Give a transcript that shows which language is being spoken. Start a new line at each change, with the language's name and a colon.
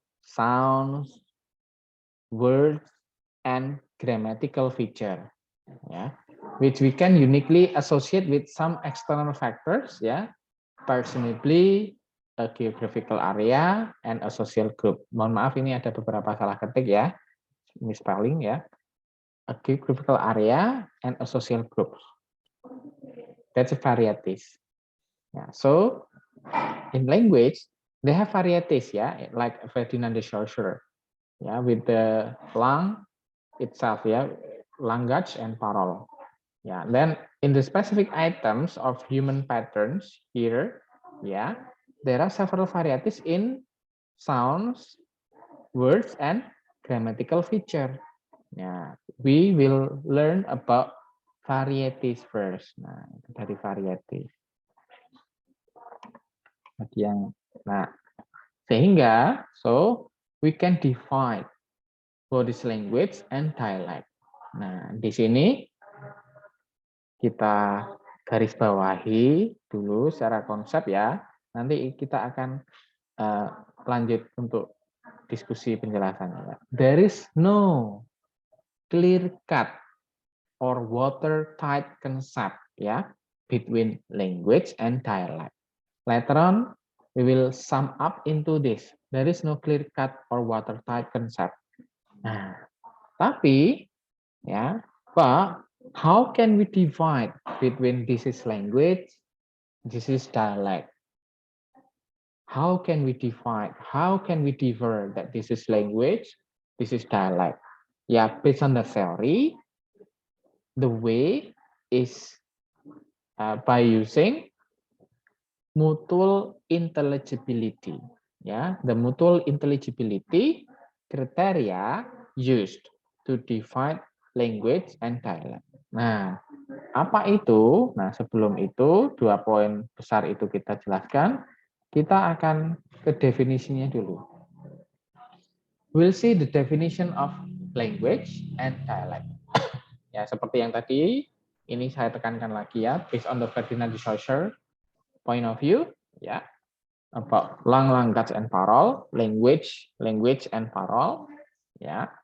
English: Sounds, words, and grammatical feature, ya, which we can uniquely associate with some external factors, ya, presumably a geographical area and a social group.
Indonesian: Mohon maaf, ini ada beberapa salah ketik ya, misspelling ya.
English: A geographical area and a social group. That's a varieties. Yeah, so in language, they have varieties, yeah, like Ferdinand de Saussure, yeah, with the langue itself, yeah, language and parole. Yeah, then in the specific items of human patterns here, yeah, there are several varieties in sounds, words, and grammatical feature. Yeah, we will learn about varieties first.
Indonesian: Nah, itu dari varieties.
English: Nah,
Indonesian: sehingga
English: so we can define what is language and dialect.
Indonesian: Nah, di sini kita garis bawahi dulu secara konsep ya. Nanti kita akan lanjut untuk diskusi penjelasannya.
English: There is no clear cut or watertight concept, ya, between language and dialect. Later on, we will sum up into this. There is no clear cut or watertight concept. Nah,
Indonesian: tapi ya,
English: but How can we divide between this is language, this is dialect? How can we divide? How can we differ that this is language, this is dialect? Yeah, based on the theory, the way is by using mutual intelligibility. Yeah, the mutual intelligibility criteria used to divide language and dialect.
Indonesian: Nah, apa itu? Nah, sebelum itu, 2 poin besar itu kita jelaskan. Kita akan ke definisinya dulu.
English: We'll see the definition of language and dialect.
Indonesian: Ya, seperti yang tadi, ini saya tekankan lagi ya,
English: based on the Ferdinand de Saussure point of view, ya, about language and parole, language and parole, ya.